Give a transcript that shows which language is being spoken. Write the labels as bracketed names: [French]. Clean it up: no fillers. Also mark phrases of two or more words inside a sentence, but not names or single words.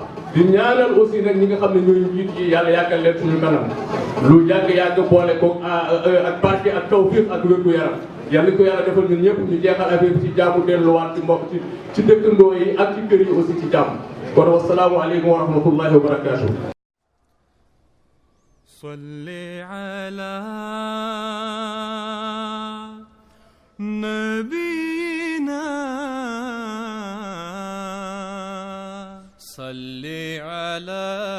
[Wolof] di ñaanal aussi nag ñi nga xam ne ñooy njiit yi yàlla yàggal leen suñu kanam lu yàgg boole ko ak barke ak tawfiq ak wér gu yaram yàlla ko yàlla defal ñun ñëpp ñu jeexal affaire bi ci jàmm delluwaat ci mbokk ci dëkkandoo yi ak ci kër yi aussi ci jàmm kon [Arabic] والسلام عليكم ورحمة الله وبركاته. صل على نبينا صل على